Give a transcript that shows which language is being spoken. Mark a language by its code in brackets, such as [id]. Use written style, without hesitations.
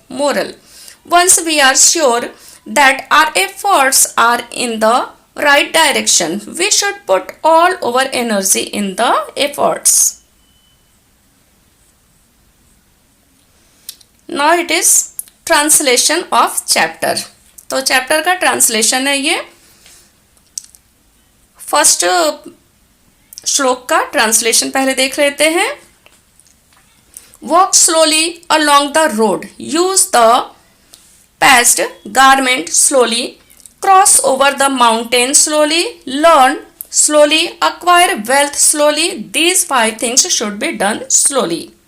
[en] Moral: once we are sure that our efforts are in the right direction, we should put all our energy in the efforts. Now it is translation of chapter. [hi] तो chapter का translation है ये. First श्लोक का translation पहले देख लेते हैं. [en] Walk slowly along the road, use the past garment slowly, cross over the mountain slowly, learn slowly, acquire wealth slowly. These 5 things should be done slowly.